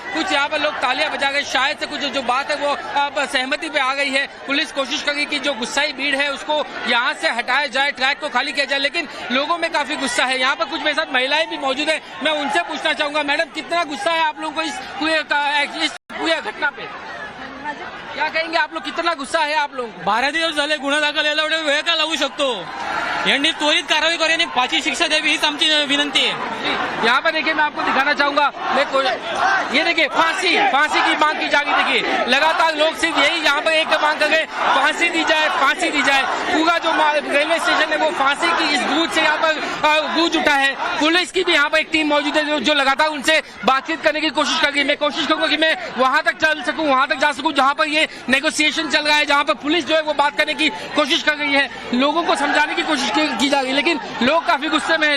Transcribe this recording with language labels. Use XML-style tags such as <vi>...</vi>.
<hi>कुछ यहाँ पर लोग तालियां बजा गए, शायद से कुछ जो बात है वो अब सहमति पे आ गई है। पुलिस कोशिश कर रही कि जो गुस्साई भीड़ है उसको यहाँ से हटाया जाए, ट्रैक को खाली किया जाए, लेकिन लोगों में काफी गुस्सा है। यहाँ पर कुछ मेरे साथ महिलाएं भी मौजूद है, मैं उनसे पूछना चाहूंगा, मैडम कितना गुस्सा है आप लोगों को इस पूरी घटना पे? क्या कहेंगे आप लोग, कितना गुस्सा आहे आप लोग?</hi> <mr>12 दिवस झाले गुन्हा दाखल यायला एवढा वेळ का लागू शकतो? यांनी त्वरित कारवाई करून आणि फाशी शिक्षा द्यावी हीच आमची विनंती है।</mr> <hi>यहाँ पर देखिए, मैं आपको दिखाना चाहूंगा, ये देखिए फांसी की मांग की जा रही। देखिए लगातार लोग सिर्फ यही यहाँ पर एक मांग कर रहे, फांसी दी जाए। पूरा जो रेलवे स्टेशन है वो फांसी की इस गूंज से यहाँ पर गूंज उठा है। पुलिस की भी यहाँ पर एक टीम मौजूद है जो लगातार उनसे बातचीत करने की कोशिश कर रही है। मैं कोशिश करूंगा कि मैं वहां तक चल सकूं, वहां तक जा सकूं जहां पर ये नेगोशिएशन चल रहा है, जहां पर पुलिस जो है वो बात करने की कोशिश कर रही है, लोगों को समझाने की कोशिश की जा रही है, लेकिन लोग काफी गुस्से में हैं।</hi>